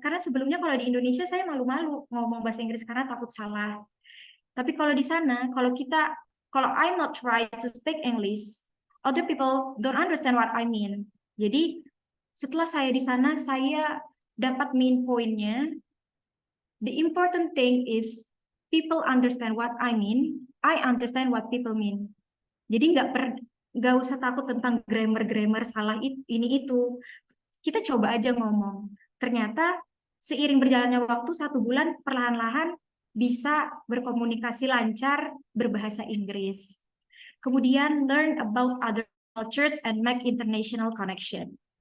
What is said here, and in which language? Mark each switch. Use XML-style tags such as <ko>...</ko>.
<id>Karena sebelumnya kalau di Indonesia saya malu-malu ngomong bahasa Inggris karena takut salah. Tapi kalau di sana, kalau</id> <en>I not try to speak English, other people don't understand what I mean.</en> <id>Jadi setelah saya di sana, saya dapat main pointnya.</id> <en>The important thing is people understand what I mean, I understand what people mean.</en> <id>Jadi nggak usah takut tentang grammar salah ini itu. Kita coba aja ngomong. Ternyata seiring berjalannya waktu 1 bulan perlahan-lahan bisa berkomunikasi lancar berbahasa Inggris.</id> <en>Kemudian learn about other cultures and make international connection.</en>